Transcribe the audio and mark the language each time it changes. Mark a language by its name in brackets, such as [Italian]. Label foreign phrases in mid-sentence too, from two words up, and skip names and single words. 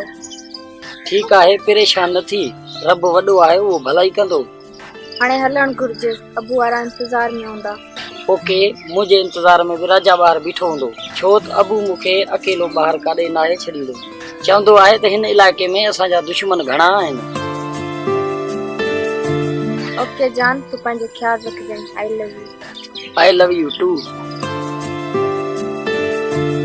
[Sindhi] ठीकु आहे, परेशान न थी, रब वॾो आहे, उहो भलाई कंदो। हाणे हलण घुर्जे, अबू वारा इंतजार में हूंदा। ओके, मुंहिंजे इंतजार में बि राजा ॿाहिरि बीठो हूंदो, छो त अबू मूंखे अकेलो ॿाहिरि काॾे नाहे छॾींदो। चवंदो आहे त हिन इलाइक़े में असांजा दुश्मन घणा आहिनि। ओके जान, तू पंहिंजो ख्याल रखजांइ। [English] I love you. I love you too.